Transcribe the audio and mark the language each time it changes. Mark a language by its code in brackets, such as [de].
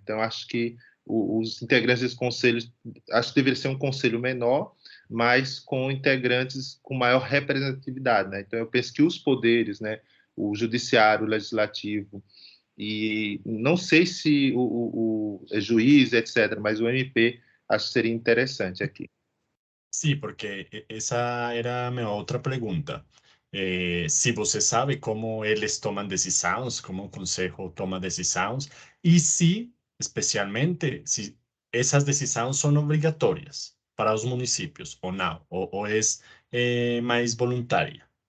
[pt] Então, acho que os integrantes desse conselho, acho que deveria ser um conselho menor, mas com integrantes com maior representatividade, né? Então, eu penso que os poderes, né, o judiciário, o legislativo, e não sei se o juiz, etc., mas o MP, acho que seria interessante aqui. [es] Sí, porque esa era mi otra pregunta. [pt] se você sabe como eles tomam decisões, como o conselho toma decisões, e se, especialmente, se essas decisões são obrigatórias para os municípios ou não, ou é mais voluntária.